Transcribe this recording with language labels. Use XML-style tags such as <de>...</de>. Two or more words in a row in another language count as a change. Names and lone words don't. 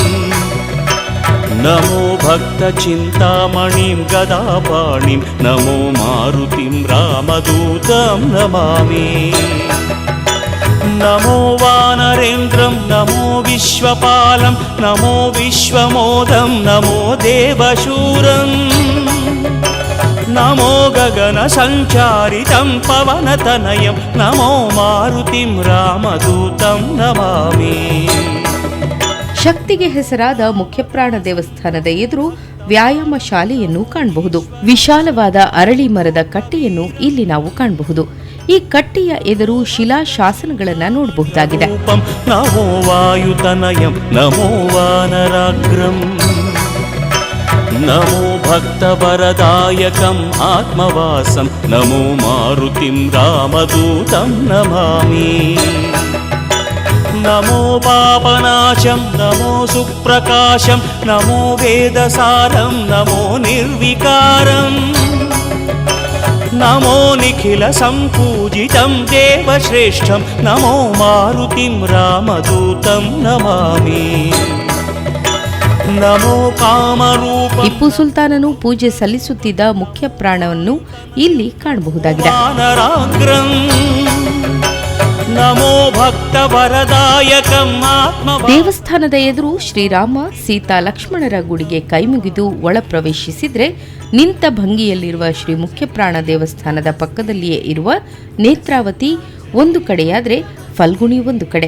<sa>नमो भक्तचिन्तामणिं गदापाणिं नमो मारुतिं रामदूतं नमामि नमो वानरेन्द्रं नमो विश्वपालं नमो विश्वमोदं नमो देवशूरम् नमो गगनसञ्चारितं पवनतनयं नमो मारुतिं रामदूतं नमामि</sa> <kn>ಶಕ್ತಿಗೆ ಹೆಸರಾದ ಮುಖ್ಯಪ್ರಾಣ ದೇವಸ್ಥಾನದ ಎದುರು ವ್ಯಾಯಾಮ ಶಾಲೆಯನ್ನು ಕಾಣಬಹುದು. ವಿಶಾಲವಾದ ಅರಳಿ ಮರದ ಕಟ್ಟೆಯನ್ನು ಇಲ್ಲಿ ನಾವು ಕಾಣಬಹುದು. ಈ ಕಟ್ಟೆಯ ಎದುರು ಶಿಲಾ ಶಾಸನಗಳನ್ನು ನೋಡಬಹುದಾಗಿದೆ.</kn> <sa>ನಮೋ ವಾಯುತನಯಂ ನಮೋ ವಾನರಾಗ್ರಂ ನಮೋ ಭಕ್ತವರದಾಯಕಂ ಆತ್ಮವಾಸಂ ನಮೋ ಮಾರುತಿಂ ರಾಮದೂತಂ ನಮಾಮಿ नमो पापनाशं नमो सुप्रकाशं नमो वेदसारं नमो निर्विकारं नमो निखिलसम्पूजितं देवश्रेष्ठं नमो मारुतिं रामदूतं नमामि नमो कामरूप</sa> <kn>ಟಿಪ್ಪು ಸುಲ್ತಾನನು ಪೂಜೆ ಸಲ್ಲಿಸುತ್ತಿದ್ದ ಮುಖ್ಯ ಪ್ರಾಣವನ್ನು ಇಲ್ಲಿ ಕಾಣಬಹುದಾಗಿದೆ.</kn> <sa>ನಮೋ ಭಕ್ತ ವರದಾಯಕಂ ಆತ್ಮ</sa> <kn>ದೇವಸ್ಥಾನದ ಎದುರು ಶ್ರೀರಾಮ ಸೀತಾ ಲಕ್ಷ್ಮಣರ ಗುಡಿಗೆ ಕೈಮುಗಿದು ಒಳ ಪ್ರವೇಶಿಸಿದ್ರೆ ನಿಂತ ಭಂಗಿಯಲ್ಲಿರುವ ಶ್ರೀ ಮುಖ್ಯಪ್ರಾಣ ದೇವಸ್ಥಾನದ ಪಕ್ಕದಲ್ಲಿಯೇ ಇರುವ ನೇತ್ರಾವತಿ ಒಂದು ಕಡೆಯಾದ್ರೆ ಫಲ್ಗುಣಿ ಒಂದು ಕಡೆ.</kn>